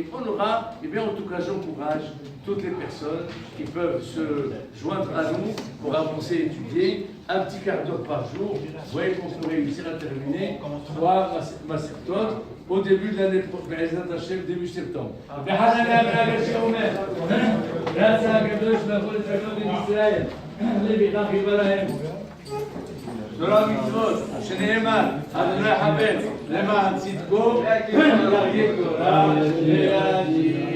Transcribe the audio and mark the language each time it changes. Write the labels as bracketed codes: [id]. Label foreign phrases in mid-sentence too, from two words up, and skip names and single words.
[fr] On aura, et bien en tout cas j'encourage toutes les personnes qui peuvent se joindre à nous pour avancer et étudier un petit quart d'heure par jour. Vous voyez qu'on peut réussir à terminer 3 masertot au début de l'année prochaine, début septembre. Merci à Kadosh, la [he] תורה ומצוות, שנאמר, אדוני חפץ למען צדקו, ירגיל תורה,